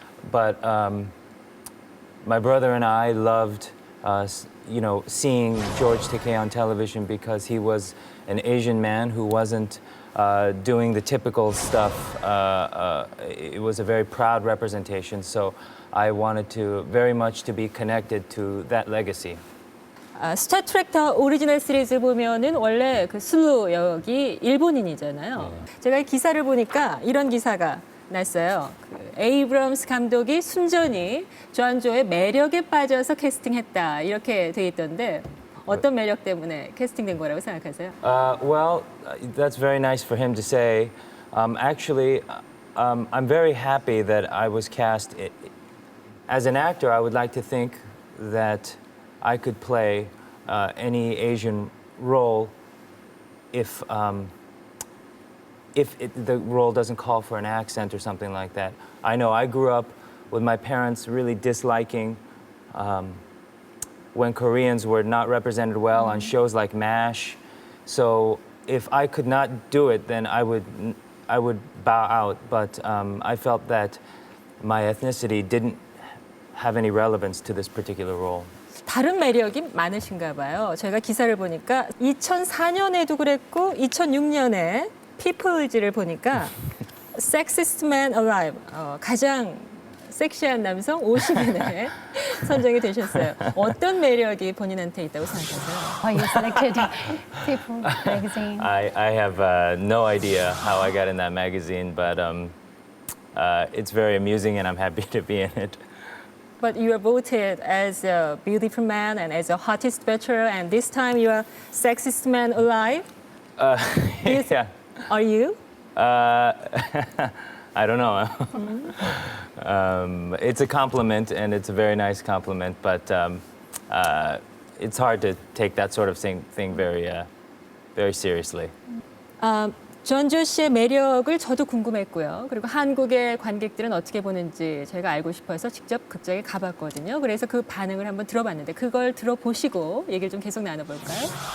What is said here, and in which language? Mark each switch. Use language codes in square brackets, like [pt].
[en] But my brother and I loved seeing George Takei on television because he was an Asian man who wasn't doing the typical stuff. It was a very proud representation, so I wanted very much to be connected to that legacy. [ko] 스타트랙 더 오리지널 시리즈 보면은 원래 그 슬루 역이 일본인이잖아요. 제가 이 기사를 보니까 이런 기사가 났어요. 그 에이브럼스 감독이 순전히 존조의 매력에 빠져서 캐스팅했다 이렇게 돼 있던데 어떤 매력 때문에 캐스팅된 거라고 생각하세요? [en] Well, that's very nice for him to say. Actually, I'm very happy that I was cast. As an actor, I would like to think that I could play any Asian role if the role doesn't call for an accent or something like that. I know I grew up with my parents really disliking when Koreans were not represented well on shows like MASH. So if I could not do it, then I would bow out. But I felt that my ethnicity didn't have any relevance to this particular role. [ko] 다른 매력이 많으신가 봐요. 제가 기사를 보니까 2004년에도 그랬고 2006년에 피플즈를 보니까 [en] Sexiest Man Alive, [ko] 가장 섹시한 남성 50인에 선정이 되셨어요. 어떤 매력이 본인한테 있다고 생각하세요? [en] Why you selected People magazine? I have no idea how I got in that magazine, but it's very amusing and I'm happy to be in it. But you are voted as a beautiful man and as a hottest bachelor, and this time you are sexiest man alive. Yeah. Are you? I don't know. It's a compliment, and it's a very nice compliment, but it's hard to take that sort of thing very seriously. [ko] 존조 씨의 매력을 저도 궁금했고요. 그리고 한국의 관객들은 어떻게 보는지 제가 알고 싶어서 직접 극장에 가봤거든요. 그래서 그 반응을 한번 들어봤는데 그걸 들어보시고 얘기를 좀 계속 나눠볼까요?